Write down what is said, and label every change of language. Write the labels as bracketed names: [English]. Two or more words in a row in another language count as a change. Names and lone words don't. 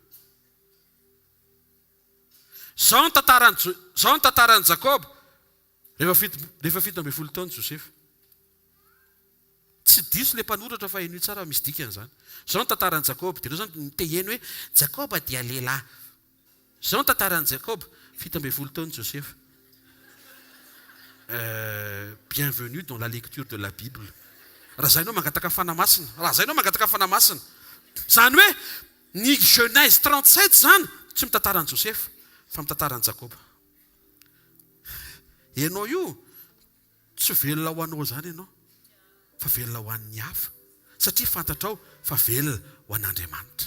[Malagasy] Zao ny tantaran'i Jakoba. Rehefa 17 taona Josefa. Tsy diso ilay mpanoratra fa eny tsara misy dikan'izany. Zao ny tantaran'i Jakoba. Dia ireo zany teheny hoe Jakoba dia lehilahy. Zao ny tantaran'i Jakoba. 17 taona Josefa. [French] Bienvenue dans la lecture de la Bible. [Malagasy] Raha zay ianao mangataka fanamasina. Zany hoe ny Genèse 37 zany tsy mitantaran'i Josefa fa mitantaran'i Jakoba. Ianao io tsy velona ho anao zany ianao fa velona ho an'ny hafa satria fantatrao fa velona ho an'Andriamanitra.